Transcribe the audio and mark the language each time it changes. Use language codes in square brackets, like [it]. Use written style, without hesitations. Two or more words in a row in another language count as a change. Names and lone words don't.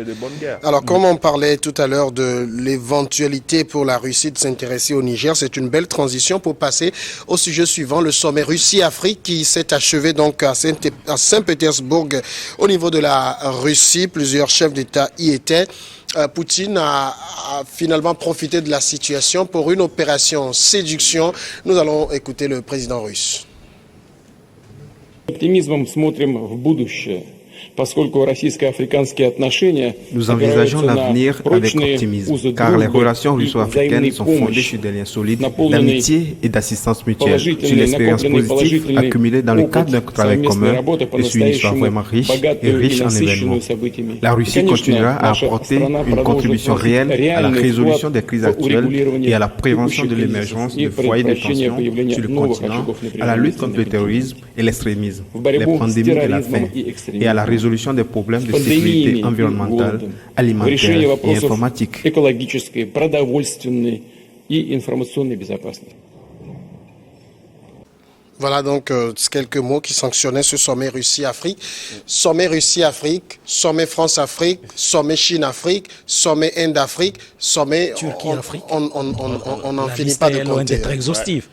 [fr] Alors, comme on parlait tout à l'heure de l'éventualité pour la Russie de s'intéresser au Niger, c'est une belle transition pour passer au sujet suivant, le sommet Russie-Afrique qui s'est achevé donc à Saint-Pétersbourg au niveau de la Russie. Plusieurs chefs d'État y étaient. Poutine a finalement profité de la situation pour une opération séduction. Nous allons écouter le président russe. [ru] Оптимизмом смотрим в будущее, поскольку российско-африканские отношения [fr] Nous envisageons l'avenir avec optimisme, car les relations russo-africaines sont fondées sur des liens solides d'amitié et d'assistance mutuelle, sur l'expérience positive accumulée dans le cadre d'un travail commun et sur une histoire vraiment riche et riche en événements. La Russie continuera à apporter une contribution réelle à la résolution des crises actuelles et à la prévention de l'émergence de foyers de tension sur le continent, à la lutte contre le terrorisme et l'extrémisme, les pandémies de la faim et à la résolution des problèmes de sécurité environnementale, alimentaire et informatique. [ru] Экологической, продовольственной и информационной безопасности. [fr] Voilà donc quelques mots qui sanctionnaient ce sommet Russie-Afrique. Sommet Russie-Afrique, sommet France-Afrique, sommet Chine-Afrique, sommet Inde-Afrique, sommet Turquie-Afrique. On n'en finit pas de compter. D'être exhaustif.